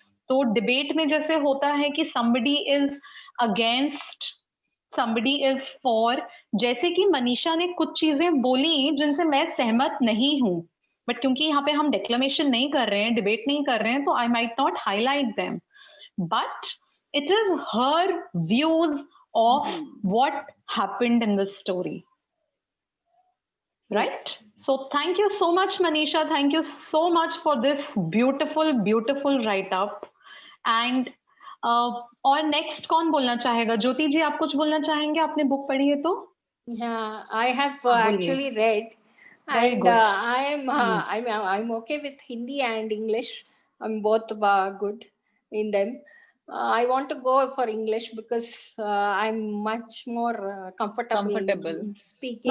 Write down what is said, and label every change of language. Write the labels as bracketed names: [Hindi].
[Hindi] तो डिबेट में जैसे होता है कि [English] somebody is against, somebody is for, [Hindi] जैसे कि मनीषा ने कुछ चीजें बोली जिनसे मैं सहमत नहीं हूं, बट क्योंकि यहाँ पे हम डिक्लेमेशन नहीं कर रहे हैं, डिबेट नहीं कर रहे हैं, तो [English] I might not highlight them, but it is her views of what happened in the story, right? So thank you so much Manisha, thank you so much for this beautiful write up. [Hindi] And और next कौन बोलना चाहेगा? ज्योति जी आप कुछ बोलना चाहेंगे, आपने book पढ़ी है तो? [English] Yeah, I have actually read, and I'm okay with Hindi and English. I'm both good in them. I want to go for English because I'm much more comfortable speaking